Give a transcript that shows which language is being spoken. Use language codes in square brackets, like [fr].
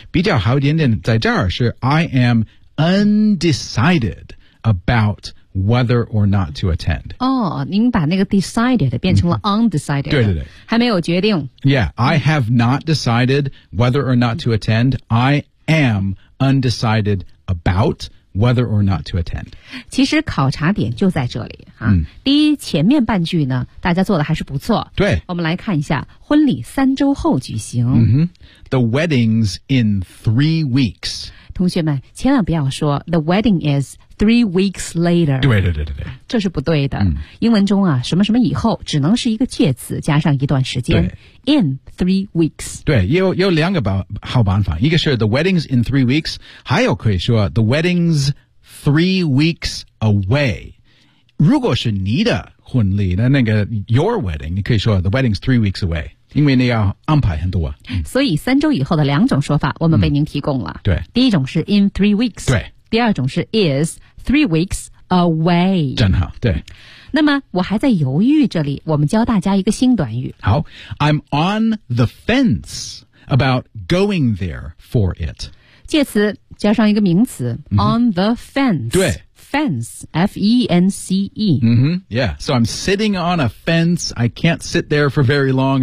[zh] 比较好一点点在这儿是 [en] I am undecided about whether or not to attend. [zh] 哦、您把那个 decided 变成了 undecided. 对对对。还没有决定。 [en] Yeah, I have not decided whether or not to attend. I am undecided about whether or not to attend. [zh] 其实考察点就在这里。第一前面半句呢大家做的还是不错。对。我们来看一下婚礼3周后举行。 [en] The wedding's in 3 weeks. [zh] 同学们千万不要说 [en] The wedding is 3 weeks later [zh] 对对对对对，这是不对的、英文中啊什么什么以后只能是一个介词加上一段时间 In 3 weeks 对 有两个好办法一个是 [en] The wedding's in 3 weeks [zh] 还有可以说 [en] The wedding's 3 weeks away [zh] 如果是你的婚礼的那个 Your wedding 你可以说 The wedding's 3 weeks away因为你要安排很多、所以3周以后的2种说法我们为您提供了、对第一种是 in 3 weeks 对第二种是 is 3 weeks away 真好对那么我还在犹豫这里我们教大家一个新短语 [en] 好 I'm on the fence about going there for it [zh] 介词加上一个名词、on the fence 对 [en] Fence, F-E-N-C-E. Yeah, so I'm sitting on a fence. I can't sit there for very long.